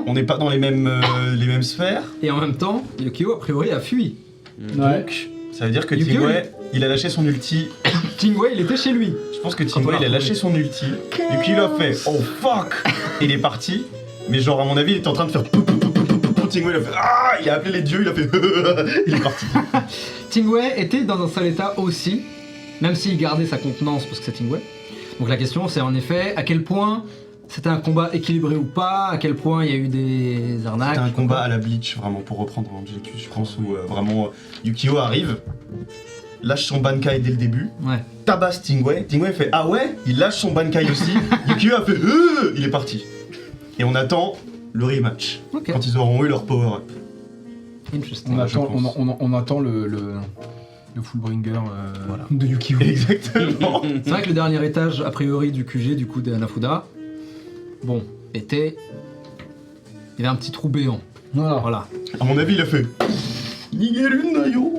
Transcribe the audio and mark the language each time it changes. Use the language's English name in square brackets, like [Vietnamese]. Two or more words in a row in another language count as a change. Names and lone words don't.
[French] on n'est pas dans les mêmes sphères. Yukio a priori a fui. Ouais. Donc ça veut dire que Yukio, Tingwei, il a lâché son ulti. Tingwei, il était chez lui. Je pense que Quand on Tingwei, l'a il a lâché son ulti. Yukio a fait [English] oh fuck, [French] et il est parti. Mais genre à mon avis, il était en train de faire pou, pou, pou, pou, pou, pou, pou. Tingwei, il a fait ah, il a appelé les dieux, il a fait il est parti. Tingwei était dans un sale état aussi, même s'il gardait sa contenance parce que c'est Tingwei. Donc la question c'est en effet à quel point c'était un combat équilibré ou pas, à quel point il y a eu des arnaques. C'était un combat à la Bleach, vraiment, pour reprendre Angelicus, je pense, où vraiment Yukio arrive, lâche son Bankai dès le début, Ouais. tabasse Tingwei, Tingwei fait ah ouais, il lâche son Bankai aussi, Yukio a fait il est parti. Et on attend le rematch, Ok. quand ils auront eu leur power-up. Interesting. On Ouais, je attend, pense. on attend le Fullbringer Voilà. de Yukio. Exactement. C'est vrai que le dernier étage a priori du QG du coup des Hanafuda, bon, était... Il y avait un petit trou béant. Voilà. Voilà. À mon avis, il a fait [Japanese] 逃げるなよ.